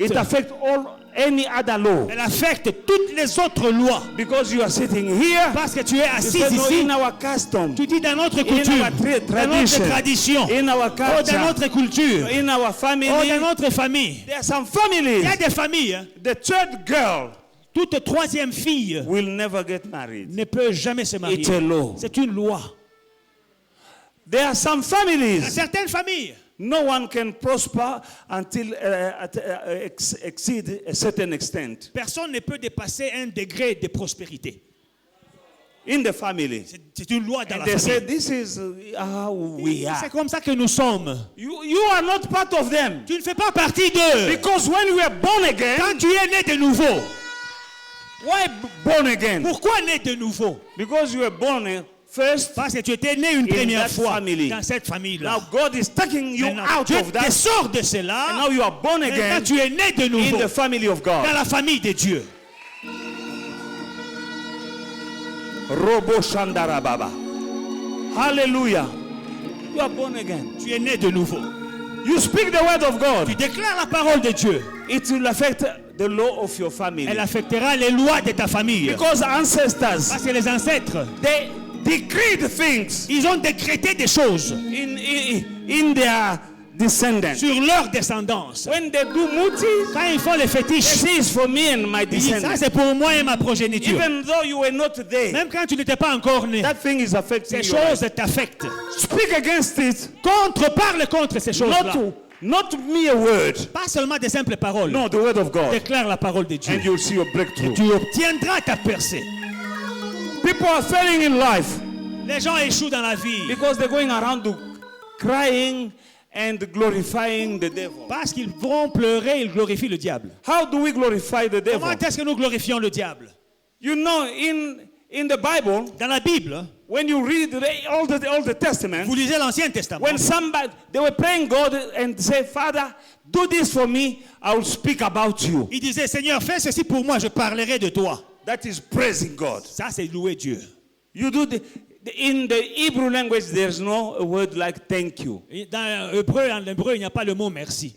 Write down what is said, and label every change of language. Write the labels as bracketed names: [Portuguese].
[English] it affects any other law. [French] elle affecte toutes les autres lois. [English] Because you are sitting here, [French] Parce que tu es [English] you [French] assis [English] say, no, [French] ici, [English] in our custom, [French] tu dis dans notre [English] in [French] coutume, [English] our [French] dans notre tradition, [English] in our [French] oh, dans [English] culture, [French] notre culture, [English] in our oh, family, [French] dans notre famille. [English] there are some [French] Il [English] families. [French] y a des familles, hein, [English] The third girl [French] toute troisième fille [English] will never get married. [French] ne peut jamais se marier. [English] It's a law. [French] C'est une loi. [English] There are some [French] Dans [English] families. [French] certaines familles, [English] No one can prosper until exceed a certain extent [French] personne ne peut dépasser un degré de prospérité. [English] in the family. [French] C'est une loi dans [English] And [French] la [English] they say [French] famille. [English] this is how we are. [French] C'est comme ça que nous sommes. [English] You are not part of them [French] Tu ne fais pas partie d'eux. [English] because when you are born again, [French] Quand tu es né de nouveau, [English] why born again? [French] pourquoi né de nouveau? [English] Because you were born first. [French] Parce que tu étais né une première [English] that [French] fois [English] family. [French] dans cette famille-là. [English] Now God is taking you [French] Maintenant, [English] out [French] Dieu [English] of [French] te [English] that, [French] sort de [English] and [French] cela. [English] now you are born [French] Maintenant, [English] again [French] tu es né de [English] in [French] nouveau [English] the family of [French] dans [English] God. [French] la famille de Dieu. Robo Shandara Baba. [English] Hallelujah. You are born again. [French] Tu es né de nouveau. [English] You speak the word of God. [French] Tu déclares la parole de Dieu. [English] It will affect the law of your family. [French] Elle affectera les lois de ta famille. [English] Because ancestors, [French] Parce que les ancêtres, [English] they decreed things [French] ils ont décrété des choses [English] in their descendants. [French] sur leur descendance. [English] When they do muti, [French] Quand ils font les fétiches, [English] this is for me and my [French] ils disent, ça [English] descendants. [French] c'est pour moi et ma progéniture. [English] Even though you were not there, [French] Même quand tu n'étais pas encore né, [English] that thing is affecting [French] ces [English] your life. [French] choses t'affectent. [English] Speak against it. [French] Parle contre ces choses-là. [English] Not mere word. [French] Pas seulement des simples paroles. [English] No, the word of God. [French] Déclare la parole de Dieu. [English] And you'll see your breakthrough. [French] Tu obtiendras ta percée. [English] People are failing in life [French] Les gens échouent dans la vie [English] because they're going around crying and glorifying the devil. [French] parce qu'ils vont pleurer, ils glorifient le diable. [English] How do we glorify the devil? [French] Comment est-ce que nous glorifions le diable? [English] You know, in the Bible, [French] Dans la Bible, [English] when you read all the Testament, [French] vous lisez l'Ancien Testament. [English] when somebody they were praying God and say, Father, do this for me, I will speak about you. [French] Il disait, Seigneur, fais ceci pour moi, je parlerai de toi. [English] That is praising God. [French] Ça, c'est louer Dieu. [English] You do in the Hebrew language, there's no word like thank you. [French] Et dans l'hébreu, il n'y a pas le mot merci.